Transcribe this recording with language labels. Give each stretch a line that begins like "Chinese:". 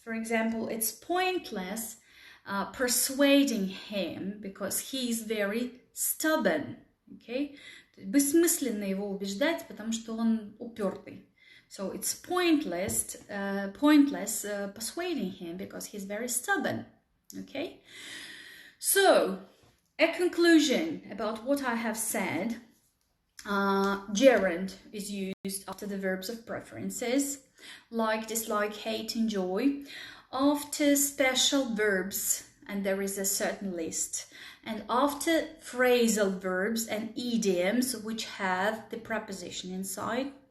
English: For example, it's pointless persuading him because he's very stubborn. Okay?
Russian: Бессмысленно его убеждать, потому что он упертый.
English: So it's pointless persuading him because he's very stubborn. Okay? So, a conclusion about what I have said. Gerund is used after the verbs of preferences, like, dislike, hate, enjoy, after special verbs, and there is a certain list, and after phrasal verbs and idioms which have the preposition inside.